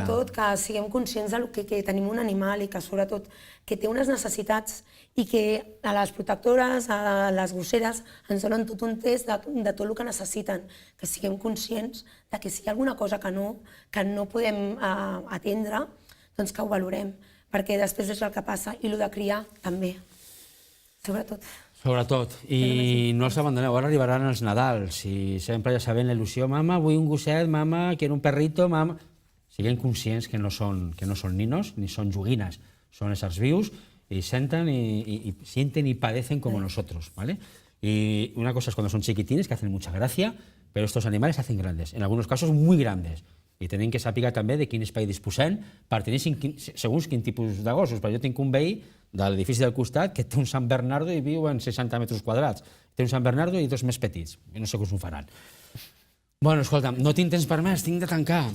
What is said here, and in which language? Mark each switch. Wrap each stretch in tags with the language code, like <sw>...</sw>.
<ca>sobretot que siguem conscients del que tenim un animal i que sobretot que té unes necessitats i que a les protectores, a les gosseres, ens donen tot un test de tot el que necessiten, que siguem conscients de que si hi ha alguna cosa que no podem atendre, doncs que ho valorem, perquè després és el que passa, i el de criar també, sobretot. Sobretot. I no els abandoneu. Ara arribaran els Nadals i sempre ja sabem la il·lusió. Mama, vull un gosset,</ca> <es>mama, quiero un perrito,</es> <ca>mama... Siguem conscients que no són ninos ni són joguines. Són éssers vius</ca> <es>y sienten y padecen como nosotros, ¿vale? Y una cosa es cuando son chiquitines, que hacen mucha gracia, pero estos animales se hacen grandes, en algunos casos muy grandes.</es> <ca>I tenim que saber també de quin espai disposem per tenir segons quin tipus de gossos. Perquè jo tinc un veí de l'edifici del costat que té un Sant Bernardo i viu en 60 metres quadrats. Té un Sant Bernardo i dos més petits. I no sé com s'ho faran. Bueno, escolta'm, no tinc temps per més, tinc de tancar.</ca>